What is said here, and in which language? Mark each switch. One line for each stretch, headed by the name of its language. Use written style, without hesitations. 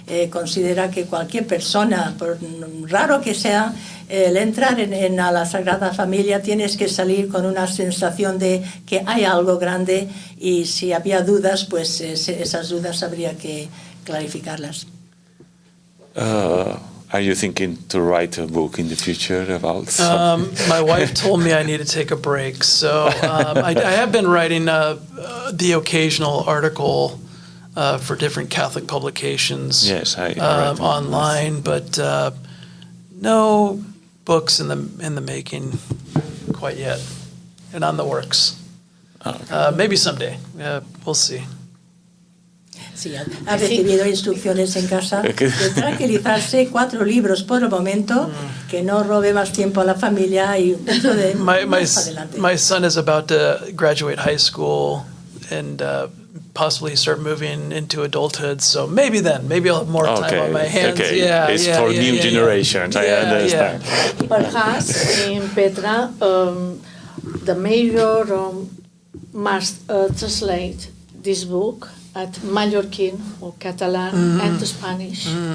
Spanish: Considera que cualquier persona, por raro que sea, el entrar en la Sagrada Familia, tienes que salir con una sensación de que hay algo grande, y si había dudas, pues esas dudas habría que clarificarlas.
English: Are you thinking to write a book in the future about something? My wife told me I need to take a break, so I have been writing the occasional article for different Catholic publications. Yes, I online, but no books in the making quite yet, and on the works. Okay. Maybe someday. We'll see.
Spanish: Sí, ha recibido instrucciones en casa de tranquilizarse, 4 libros por el momento, que no robe más tiempo a la familia, y dentro de más adelante.
English: My son is about to graduate high school and possibly start moving into adulthood, so maybe I'll have more time on my hands. Okay. It's for new generations, I understand. Perhaps in Petra, the mayor must translate this book at Mallorquin or Catalan and to Spanish.